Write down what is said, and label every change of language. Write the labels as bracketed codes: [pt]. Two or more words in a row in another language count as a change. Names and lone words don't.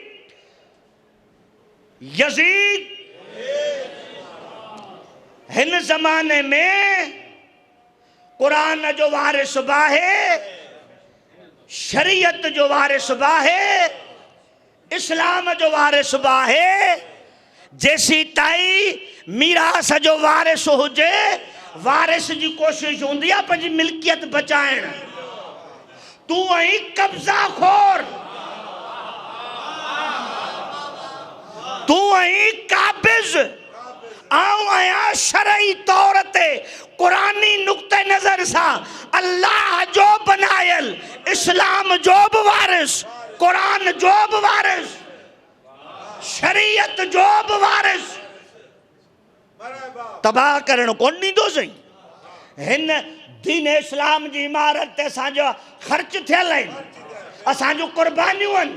[sd] यज़ीद हिन ज़माने में कुरान जो वारिस बाहे, शरीयत जो वारिस बाहे, इस्लाम जो वारिस बाहे, जेसी ताई मीरास जो वारिस हुजे, वारिस जी कोशिश होंदी आहे पंहिंजी मिल्कियत बचाइण। तू आई कब्जा खोर, तू आई काबिज, आऊं आया शरई तौर ते कुरानी नुक्ते नजर सा अल्लाह जो बनायल, इस्लाम जो बि वारिस, कुरान जो बि वारिस, शरीयत जो बि वारिस, तबाह करण कोन ॾींदो सही। हिन दीन इस्लाम जी इमारत ते असांजो ख़र्च थियल आहिनि, असांजो कुर्बानियूं आहिनि।